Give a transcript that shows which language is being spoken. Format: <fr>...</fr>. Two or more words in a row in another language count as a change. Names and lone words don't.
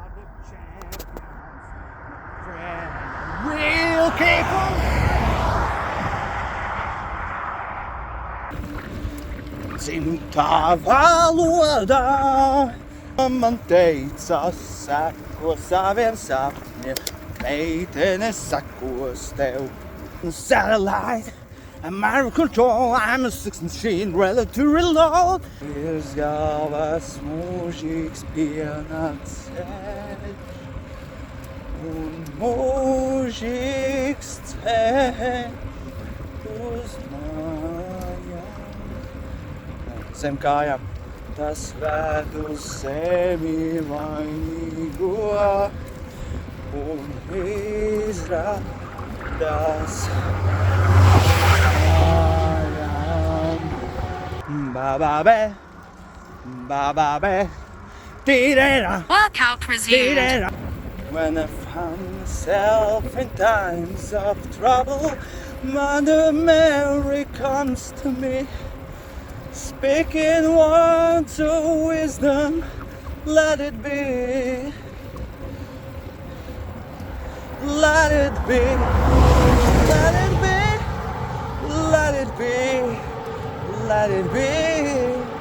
<en>Real people!</en> <lv>Dzimtā valodā man teica, seko saviem sapņiem, meitene sekos tev.</lv> <en>Satellite, I'm out of control, I'm a sex machine, ready to reload.</en> <lv>Virs galvas mūžīgs pienāks ceļš, un mūžīgs ceļš uz mājām. Zem kājām tas ved uz zemi vainīgo, un izrādās mājām. Ba-ba-be, ba-ba-be, di-da-da,</lv> <en>Workout resumed. di-da-da. When I found myself in times of trouble, Mother Mary comes to me, speaking words of wisdom, let it be, let it be, let it be, let it be, let it be.</en>